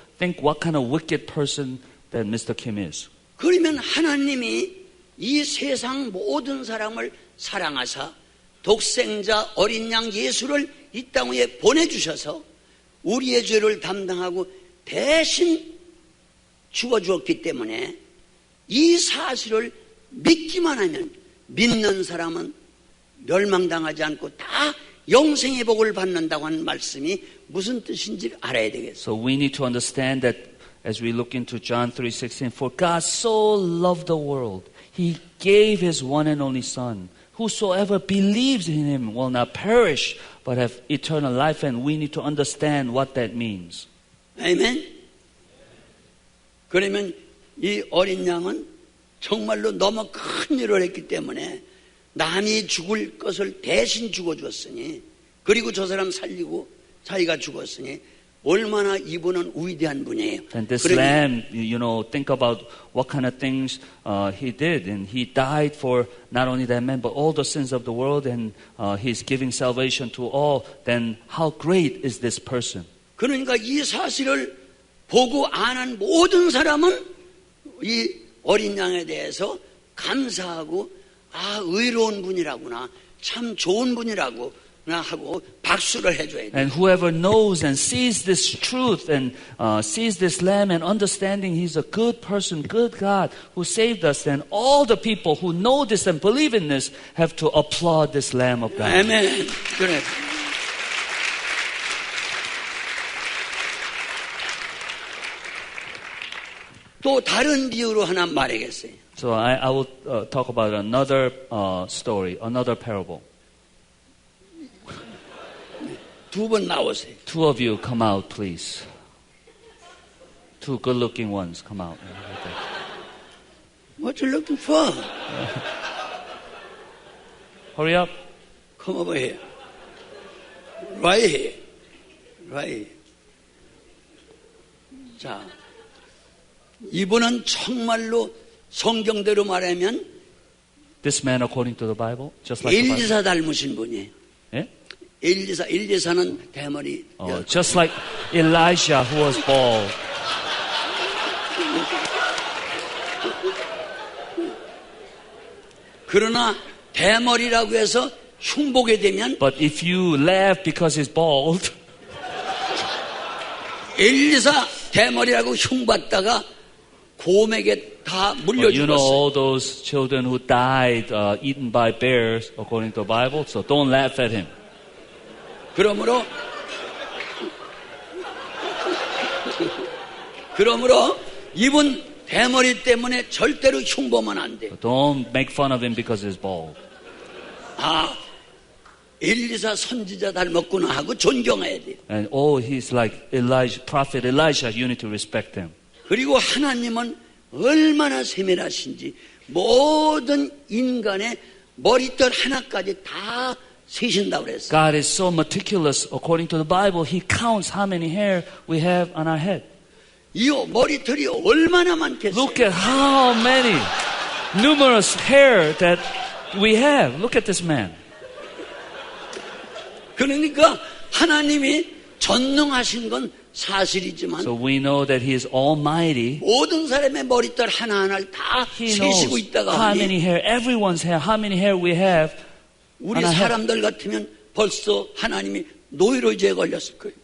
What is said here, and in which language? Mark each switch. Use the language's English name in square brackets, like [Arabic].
[English] Think what kind of wicked person that Mr. Kim is. [Korean] 그러면 하나님이 이 세상 모든 사람을 사랑하사 독생자 어린 양 예수를 이 땅에 보내주셔서 우리의 죄를 담당하고 대신 죽어주었기 때문에 이 사실을 믿기만 하면 믿는 사람은 멸망당하지 않고 다 영생의 복을 받는다고 하는 말씀이 무슨 뜻인지 알아야 되겠어요. [English] So we need to understand that as we look into John 3:16, for God so loved the world, He gave His one and only Son. Whosoever believes in Him will not perish, but have eternal life. And we need to understand what that means. [Korean] 아멘. 그러면 이 어린 양은 정말로 너무 큰 일을 했기 때문에 남이 죽을 것을 대신 죽어줬으니 그리고 저 사람 살리고 자기가 죽었으니 얼마나 이분은 위대한 분이에요. [English] And this lamb, think about what kind of things he did. And he died for not only that man, but all the sins of the world. And he's giving salvation to all. Then how great is this person? [Korean] 그러니까 이 사실을 보고 아는 모든 사람은 이 어린 양에 대해서 감사하고 의로운 분이라구나, 참 좋은 분이라고 하고 박수를 해줘야 돼. [English] And whoever knows and sees this truth and sees this lamb and understanding he's a good person, good God who saved us, then all the people who know this and believe in this have to applaud this lamb of God. [Korean] 아멘. 그래. 또 다른 비유로 하나 말하겠어요. [English] So I will talk about another story, another parable. [Korean] 두 번 나오세요. [English] Two of you come out, please. Two good-looking ones come out. What you looking for? Hurry up. Come over here. Right here. Right here. [Korean] 자, 이분은 정말로 성경대로 말하면 [English] This man, according to the Bible, just like the Bible. [Korean] 엘리사 닮으신 분이에요. 예? 엘리사는 대머리. [English] Just like Elijah who was bald. [Korean] 그러나 대머리라고 해서 흉보게 되면 [English] But if you laugh because he's bald, [Korean] 엘리사 대머리라고 흉봤다가 곰에게 다 물려 [English] you know [Korean] 죽었어요. [English] all those children who died eaten by bears according to the Bible. So don't laugh at him. [Korean] 그러므로 이분 대머리 때문에 절대로 흉보면 안 돼요. [English] Don't make fun of him because he's bald. [Korean] 아, 엘리사 선지자 닮았구나 하고 존경해야 돼요. [English] And he's like Elijah, prophet Elijah. You need to respect him. [Korean] 그리고 하나님은 얼마나 세밀하신지 모든 인간의 머리털 하나까지 다 세신다고 그랬어요. [English] God is so meticulous. According to the Bible, He counts how many hair we have on our head. [Korean] 이 머리털이 얼마나 많겠어요. [English] Look at how many numerous hair that we have. Look at this man. [Korean] 그러니까 하나님이 전능하신 건 사실이지만 [English] So we know that He is almighty. [Korean] 모든 사람의 머리털 하나하나를 다 [English] He [Korean] 세시고 [English] knows [Korean] 있다가 [English] how [Korean] 하니 [English] many hair, everyone's hair, how many hair we have. [Korean] 우리 하나 사람들 같으면 벌써 하나님이 노이로제에 걸렸을 거예요.